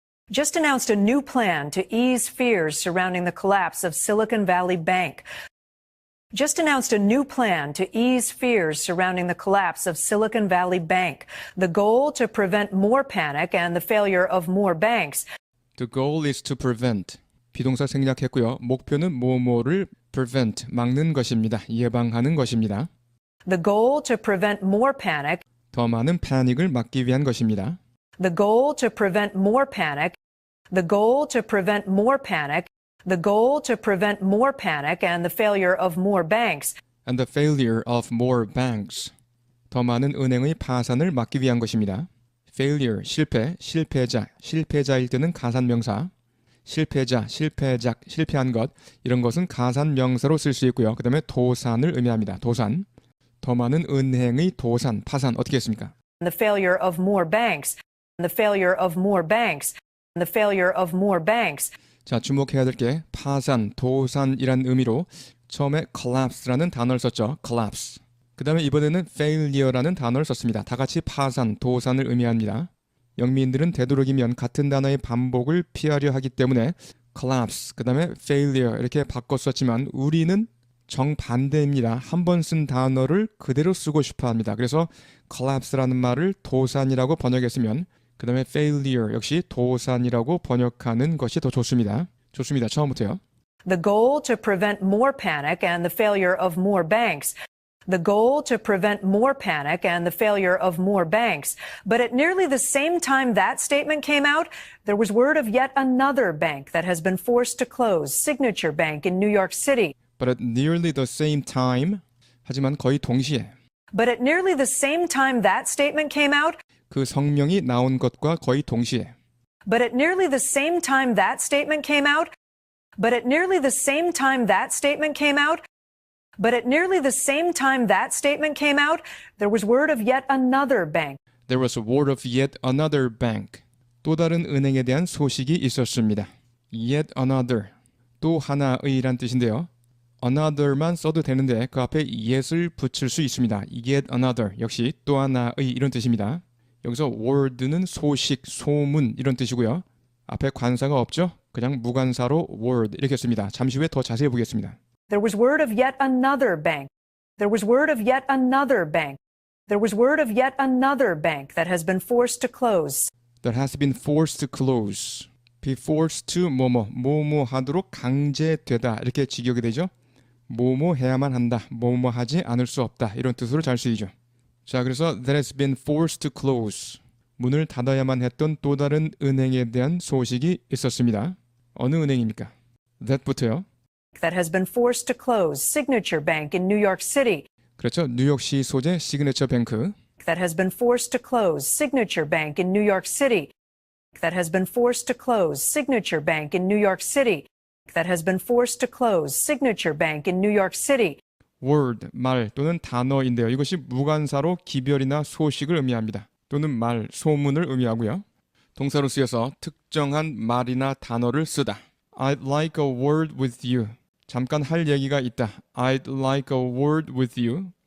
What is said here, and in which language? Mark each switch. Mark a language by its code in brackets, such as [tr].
[en] Just announced a new plan to ease fears surrounding the collapse of Silicon Valley Bank. Just announced a new plan to ease fears surrounding the collapse of Silicon Valley Bank. The goal to prevent more panic and the failure of more banks. The goal is to prevent. [ko] 비동사 생략했고요. 목표는 뭐뭐를 prevent, 막는 것입니다. 예방하는 것입니다. [en] The goal to prevent more panic. [ko] 더 많은 패닉을 막기 위한 것입니다. [en] The goal to prevent more panic. The goal to prevent more panic. The goal to prevent more panic and the failure of more banks. And the failure of more banks. [ko] 더 많은 은행의 파산을 막기 위한 것입니다. failure, 실패, 실패자, 실패자일 때는 가산명사. 실패자, 실패작, 실패한 것 이런 것은 가산명사로 쓸 수 있고요. 그 다음에 도산을 의미합니다. 도산. 더 많은 은행의 도산, 파산 어떻게 했습니까? [en] The failure of more banks. The failure of more banks. The failure of more banks. [ko] 자, 주목해야 될 게 파산, 도산이란 의미로 처음에 collapse라는 단어를 썼죠. [en] collapse. [ko] 그 다음에 이번에는 failure라는 단어를 썼습니다. 다 같이 파산, 도산을 의미합니다. 영미인들은 되도록이면 같은 단어의 반복을 피하려 하기 때문에 collapse, 그 다음에 failure 이렇게 바꿔 썼지만 우리는 정반대입니다. 한 번 쓴 단어를 그대로 쓰고 싶어 합니다. 그래서 collapse라는 말을 도산이라고 번역했으면 그 다음에 failure 역시 도산이라고 번역하는 것이 더 좋습니다. 좋습니다. 처음부터요. [en] The goal to prevent more panic and the failure of more banks. The goal to prevent more panic and the failure of more banks. But at nearly the same time that statement came out, there was word of yet another bank that has been forced to close, Signature Bank in New York City. But at nearly the same time, [ko] 하지만 거의 동시에 [en] But at nearly the same time that statement came out, [ko] 그 성명이 나온 것과 거의 동시에 [en] but at nearly the same time that statement came out, but at nearly the same time that statement came out, but at nearly the same time that statement came out, there was word of yet another bank. There was a word of yet another bank. [ko] 또 다른 은행에 대한 소식이 있었습니다. Yet another, 또 하나의란 뜻인데요. another만 써도 되는데 그 앞에 yet을 붙일 수 있습니다. yet another, 역시 또 하나의 이런 뜻입니다. 여기서 word는 소식, 소문 이런 뜻이고요. 앞에 관사가 없죠? 그냥 무관사로 word 이렇게 씁니다. 잠시 후에 더 자세히 보겠습니다. [en] There was word of yet another bank. There was word of yet another bank. There was word of yet another bank that has been forced to close. That has been forced to close. Be forced to [ko] 뭐뭐 하도록 강제되다 이렇게 직역이 되죠. 뭐뭐 해야만 한다, 뭐뭐 하지 않을 수 없다 이런 뜻으로 잘 쓰이죠. 자, 그래서 [en] that has been forced to close. [ko] 문을 닫아야만 했던 또 다른 은행에 대한 소식이 있었습니다. 어느 은행입니까? that부터요. [en] That has been forced to close, Signature Bank in New York City. [ko] 그렇죠. 뉴욕시 소재 시그네처 뱅크. [en] That has been forced to close, Signature Bank in New York City. That has been forced to close, Signature Bank in New York City. That has been forced to close, Signature Bank in New York City. [ko] word, 말 또는 단어인데요. 이것이 무관사로 기별이나 소식을 의미합니다. 또는 말, 소문을 의미하고요. 동사로 쓰여서 특정한 말이나 단어를 쓰다. [en] I'd like a word with you. [ko] 잠깐 할 얘기가 있다. [en] I'd like a word with you.